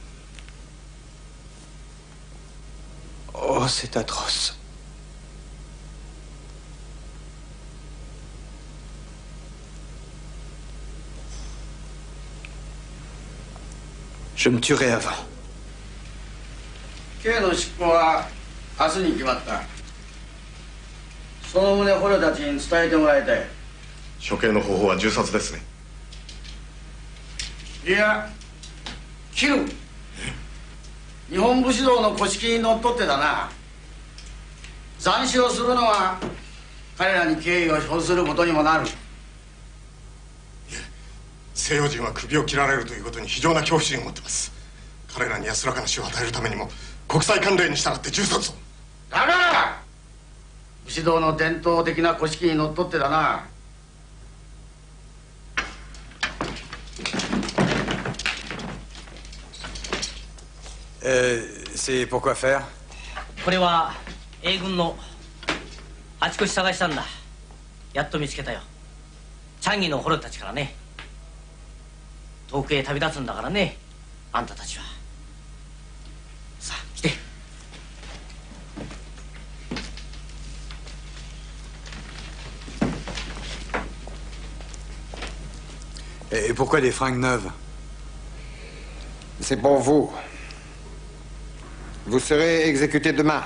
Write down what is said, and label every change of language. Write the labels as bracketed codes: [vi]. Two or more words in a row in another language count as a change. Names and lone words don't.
[fr] Oh, c'est atroce. Je me tuerai avant. [ja] 刑の執行は明日に決まった。その旨捕虜たちに伝えてもらいたい。処刑の方法は銃殺ですね。いや、切る。日本武士道の古式にのっとってだな。斬首をするのは彼らに敬意を表することにもなる。西洋人は首を切られるということに非常な恐怖心を持ってます。彼らに安らかな死を与えるためにも国際慣例に従って銃殺を。だから武士道の伝統的な古式にのっとってだな。 [fr] C'est pourquoi faire? [ja] これは英軍のあちこち探したんだ。やっと見つけたよ。チャンギの捕虜たちからね。遠くへ旅立つんだからね、あんたたちは。さあ来て。 [fr] Et pourquoi des fringues neuves? C'est pour vous. Vous serez exécuté demain.